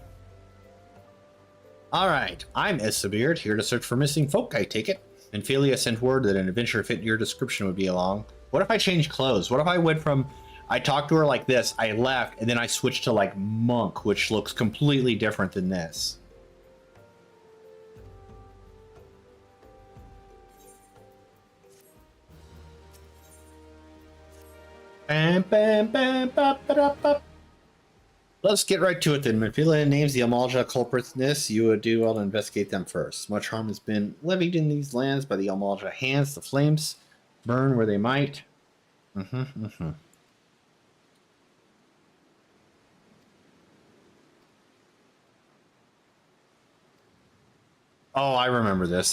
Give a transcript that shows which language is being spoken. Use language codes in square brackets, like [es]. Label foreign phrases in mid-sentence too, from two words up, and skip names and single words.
[en] All right, I'm Isabeard, here to search for missing folk, I take it. Ophelia sent word that an adventure fit your description would be along. What if I changed clothes? What if I went from, I talked to her like this, I left, and then I switched to like monk, which looks completely different than this. Bam, bam, bam, bop, bop, bop. Let's get right to it then. If Ophelia names the Amalja culprits in this, you would do well to investigate them first. Much harm has been levied in these lands by the Amalja hands. The flames burn where they might. Oh, I remember this.